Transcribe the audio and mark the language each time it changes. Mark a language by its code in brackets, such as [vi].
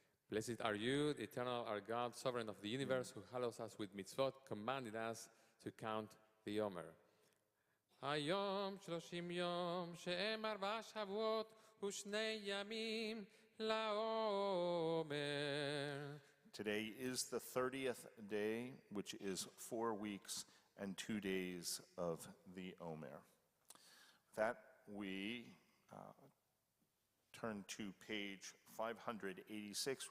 [en] Blessed are you, the eternal our God, sovereign of the universe, who hallows us with mitzvot, commanding us to count the Omer. [he] היום 30 יום שהם 4 שבועות ושני ימים לעומר. [en] Today is the 30th day, which is 4 weeks and 2 days of the Omer. With that, we turn to page 586.